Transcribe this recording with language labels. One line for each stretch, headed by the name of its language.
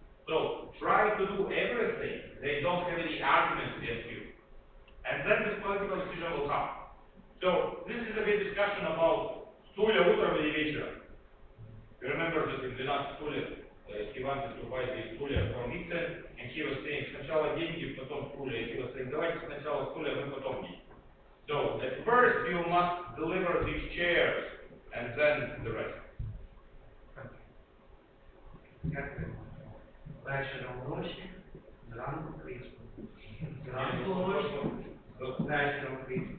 English: So try to do everything. They don't have any arguments against you. And then this political decision will come. So this is a big discussion about
Russian: стулья утром или вечером.
English: You remember that in the last стулья, he wanted to buy the стулья from Nixon, and he was saying,
Russian: сначала деньги, потом стулья.
English: And he was saying,
Russian: давайте сначала стулья, мы потом деньги.
English: So at first you must deliver these chairs, and then the rest.
Ukrainian: Дякую. Вечором гроші, зранку крісло. Зранку гроші, вечором крісло.